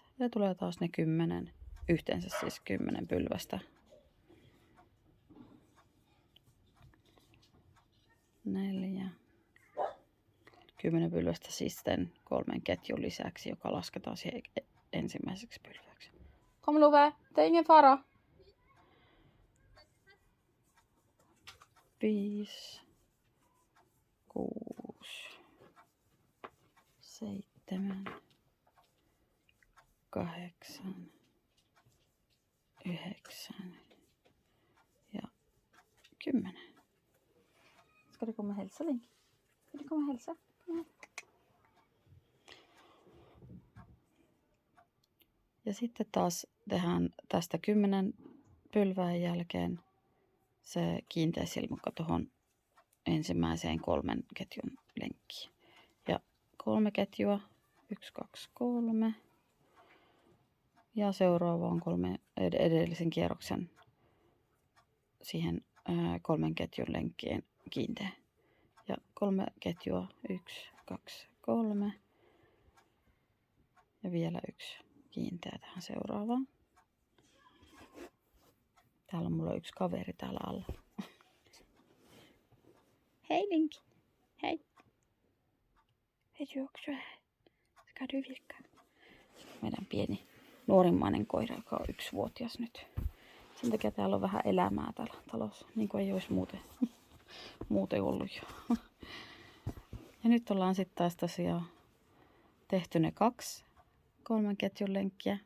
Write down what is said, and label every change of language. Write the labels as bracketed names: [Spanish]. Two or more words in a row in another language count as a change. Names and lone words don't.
[Finnish] Ja tulee taas ne 10, yhteensä siis 10 pylvästä. 4. 10 pylvästä siis sitten 3 ketjun lisäksi, joka lasketaan siihen ensimmäiseksi pylväksi. [Swedish] Kom Love, det är ingen fara. [Finnish] 5, 6, 7, 8, 9 ja 10. [Swedish] Ska du komma och hälsa, Link? Ska du komma och hälsa? Ja. [Finnish] Ja sitten taas tehdään tästä 10 pylvään jälkeen se kiinteä silmukka tuohon ensimmäiseen 3 ketjun lenkkiin. Ja 3 ketjua, 1, 2, 3. Ja seuraava on 3 edellisen kierroksen siihen 3 ketjun lenkkiin kiinteä. Ja 3 ketjua, 1, 2, 3. Ja vielä 1 kiinteä tähän seuraavaan. Täällä on mulla yksi kaveri täällä alla. [Swedish] Hej Linki! Hej! Vet du också här? Ska du virka? [Finnish] Meidän pieni nuorimmainen koira, joka on 1-vuotias nyt. Sen takia täällä on vähän elämää täällä talossa, niin kuin ei olisi muuten ollut jo. Ja nyt ollaan sitten taas tosiaan tehty ne 2 3 ketjun lenkkiä.